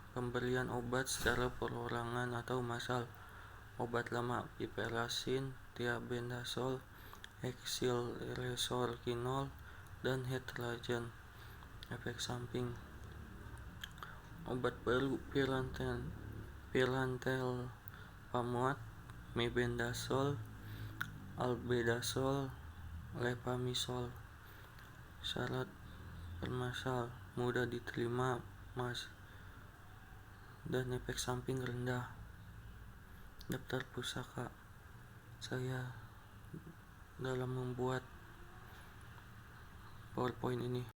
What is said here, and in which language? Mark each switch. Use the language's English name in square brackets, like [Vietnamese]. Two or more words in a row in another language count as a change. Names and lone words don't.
[Indonesian] Pemberian obat secara perorangan atau massal. Obat lama piperacin, thiabendazole, hexylresorkinol, dan hetragen. Efek samping. Obat baru pyrantelpamoat, mebendazole, albendazole, levamisole. Syarat permasal, mudah diterima, dan efek samping rendah. Daftar pusaka. Saya dalam membuat PowerPoint ini